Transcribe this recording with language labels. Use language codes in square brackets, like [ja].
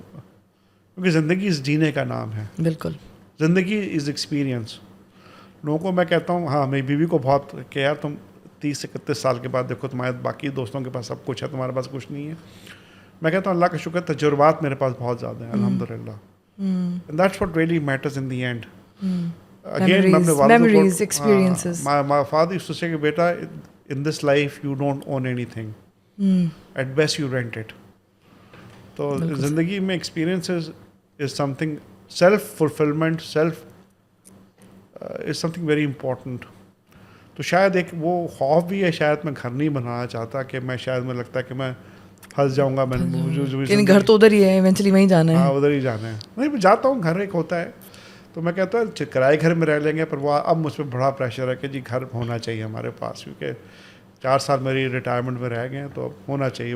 [ur] کیونکہ زندگی اس جینے کا نام ہے. بالکل. زندگی [en] Is experience. [ur] لوگوں کو میں کہتا ہوں، ہاں میری بیوی کو بہت کہ یار تم 30 سے 31 سال کے بعد دیکھو تمہارے باقی دوستوں کے پاس سب کچھ ہے، تمہارے پاس کچھ نہیں ہے. میں کہتا ہوں اللہ کا شکر تجربات میرے پاس بہت زیادہ ہیں الحمدللہ. [en] And that's what really matters in the end. [ur] Again, میں اپنے والد [en] memories, experiences. My father used to say [ur] کہ بیٹا [en] in this life you don't own anything. At best you rent it. [ur] تو زندگی میں [en] experiences is something, self fulfillment, is something very important. [ur] تو شاید ایک وہ خوف بھی ہے, شاید میں گھر نہیں بنانا چاہتا کہ میں شاید مجھے لگتا ہے کہ میں پھنس جاؤں گا. لیکن گھر تو ادھر ہی ہے, ایونچولی وہیں جانا ہے. ہاں ادھر ہی جانا ہے. نہیں میں جاتا ہوں, گھر ایک ہوتا ہے. تو میں کہتا ہوں کرائے گھر میں رہ لیں گے, پر وہ اب مجھ پہ بڑا پریشر ہے کہ جی گھر ہونا چاہیے ہمارے پاس, کیونکہ 4 سال میری ریٹائرمنٹ میں رہ گئے ہیں تو ہونا چاہیے.